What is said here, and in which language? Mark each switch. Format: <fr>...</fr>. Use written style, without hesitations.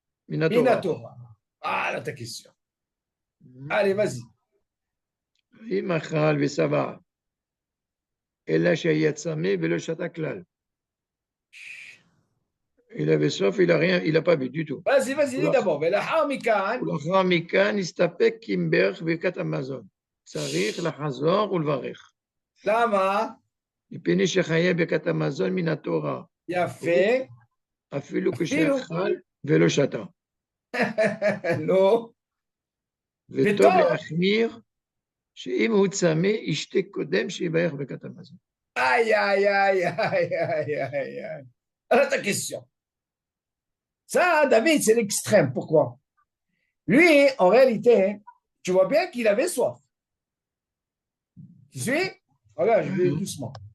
<fr>Minatora. Voilà ta question. Allez, vas-y.</fr> <he>Im achal vesava, ela shayat sameh velo shata klal.</he> <fr>Il avait soif, il a rien, il a pas bu du tout. Vas-y, vas-y, lis d'abord.</fr> <he>ולאחר מכאן, ולאחר מכאן הסתפק כי אם ברך ברכת המזון. צריך לחזור ולברך. למה? מפני שחיי ברכת המזון מן התורה. יפה. אפילו אפילו. כשאכל ולא שתה. לא. וטוב וטוב. להחמיר שאם הוא צמא, ישתה קודם שיברך ברכת המזון.</he> <fr>Aïe, aïe, aïe, aïe, aïe, aïe, aïe. Alors, ta question. Ça, David, c'est l'extrême. Pourquoi? Lui, en réalité, tu vois bien qu'il avait soif. Tu suis? Regarde, je vais doucement.</fr>